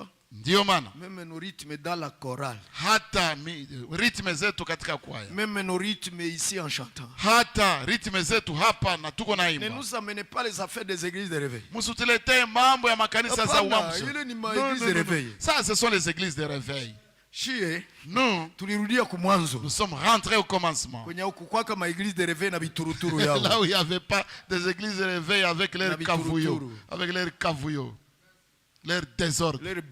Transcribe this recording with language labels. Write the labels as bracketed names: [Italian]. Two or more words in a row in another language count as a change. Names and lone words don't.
[Swahili] Ndio maana. [French] Même nos rythmes dans la chorale. [Swahili] Hata rythme zetu katika kwaya. [French] Même nos rythmes ici en chantant. [Swahili] Hata rythme zetu hapa na tuko naimba. [French] Ne nous amenez pas les affaires des églises de réveil. [Swahili] Msituletee mambo ya makanisa za uamsho. Ile ni [French] églises de réveil. Ça ce sont les églises de réveil. Nous sommes rentrés au commencement. Là où il n'y avait pas des églises de réveil avec leur cavouillot, leur désordre,